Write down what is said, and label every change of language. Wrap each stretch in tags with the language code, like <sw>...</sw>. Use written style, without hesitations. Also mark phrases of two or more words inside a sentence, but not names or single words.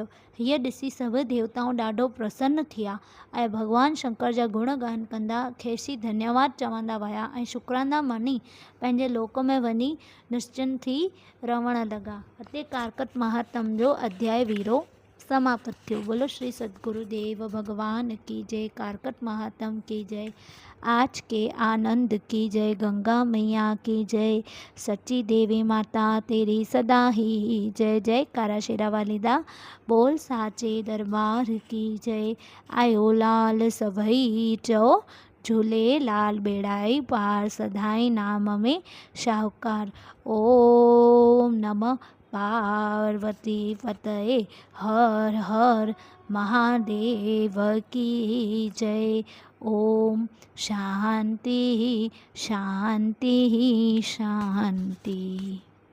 <sd>हीअ ॾिसी सभु देवताऊं ॾाढो प्रसन्न थिया ऐं भॻवान शंकर जा गुणगान कंदा खेसि धन्यवाद चवंदा विया ऐं शुक्राना मञी पंहिंजे लोक में वञी निश्चिंत थी रहण लॻा। हिते कारकत महात्म जो अध्याय 20 समाप्त थियो।</sd> <hi>बोलो श्री सद्गुरुदेव भगवान की जय। कारकत महात्म की जय। आज के आनंद की जय। गंगा मैया की जय। सच्ची देवी माता तेरी सदा ही जय।</hi> <pa>जय कारा शेरा वाली दा</pa> <hi>बोल साचे दरबार की जय।</hi> <sd>आयो लाल सभई चओ झूलेलाल बेड़ाई पार सदाई नाम में शाहूकार।</sd> <sa>ओम नमः पार्वती पतये</sa> <hi>हर हर महादेव की जय।</hi> <sa>ओम शांति शांति शांति।</sa>